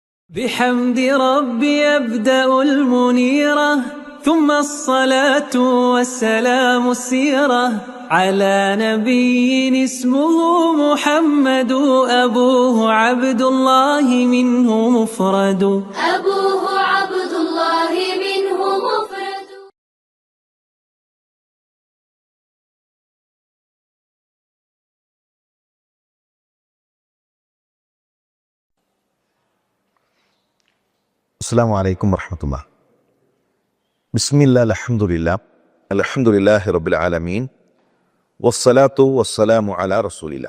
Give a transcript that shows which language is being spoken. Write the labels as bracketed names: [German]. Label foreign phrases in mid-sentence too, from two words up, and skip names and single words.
[Arabic] بحمد ربي أبدأ المنيرة ثم الصلاة والسلام السيرة على نبي اسمه محمد أبوه عبد الله منه مفرد أبوه عبد الله منه مفرد. السلام عليكم ورحمة الله. بسم الله الحمد لله رب العالمين والصلاة والسلام على رسول الله.